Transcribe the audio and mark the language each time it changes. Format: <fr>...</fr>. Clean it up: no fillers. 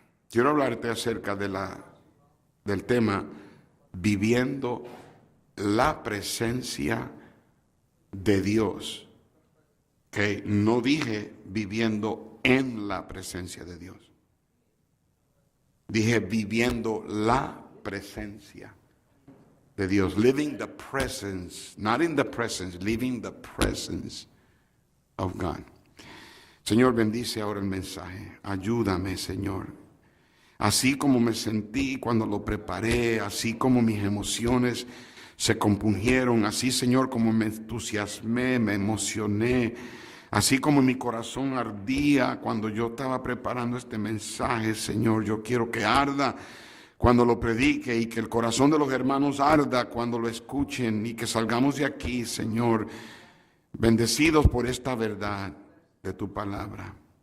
<es>Quiero hablarte acerca del tema viviendo la presencia de Dios. Que no dije viviendo en la presencia de Dios. Dije viviendo la presencia de Dios.</es> <en>Living the presence, not in the presence, living the presence of God.</en> <es>Señor, bendice ahora el mensaje. Ayúdame, Señor. Así como me sentí cuando lo preparé, así como mis emociones se compungieron, así, Señor, como me entusiasmé, me emocioné, así como mi corazón ardía cuando yo estaba preparando este mensaje, Señor, yo quiero que arda cuando lo predique y que el corazón de los hermanos arda cuando lo escuchen y que salgamos de aquí, Señor, bendecidos por esta verdad de tu palabra.</es>